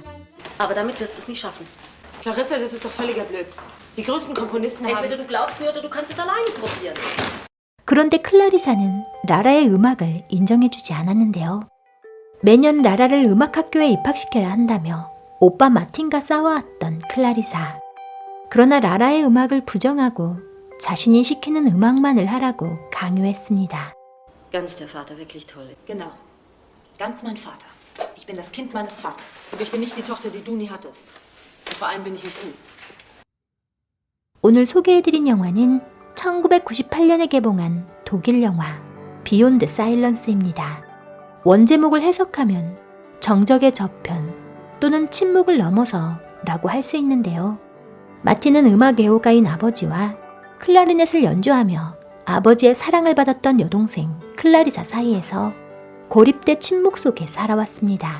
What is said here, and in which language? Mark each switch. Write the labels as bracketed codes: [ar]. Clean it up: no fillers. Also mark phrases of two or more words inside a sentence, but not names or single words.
[de] Aber damit wirst du es nicht schaffen. Clarissa, das ist doch völliger Blödsinn. Die größten Komponisten Entweder haben... du glaubst mir oder du kannst es alleine probieren. [ko] 그런데 클라리사는 라라의 음악을 인정해주지 않았는데요. 매년 라라를 음악학교에 입학시켜야 한다며 오빠 마틴과 싸워왔던 클라리사. 그러나 라라의 음악을 부정하고 자신이 시키는 음악만을 하라고 강요했습니다. [de] Ganz der Vater, wirklich toll. Genau. Ganz mein Vater. Ich bin das Kind meines Vaters. Und ich bin nicht die Tochter, die du nie hattest. Und vor allem bin ich nicht du. [ko] 오늘 소개해드린 영화는 1998년에 개봉한 독일 영화 비욘드 사일런스입니다. 원제목을 해석하면 정적의 저편 또는 침묵을 넘어서 라고 할 수 있는데요. 마틴은 음악 애호가인 아버지와 클라리넷을 연주하며 아버지의 사랑을 받았던 여동생 클라리사 사이에서 고립돼 침묵 속에 살아왔습니다.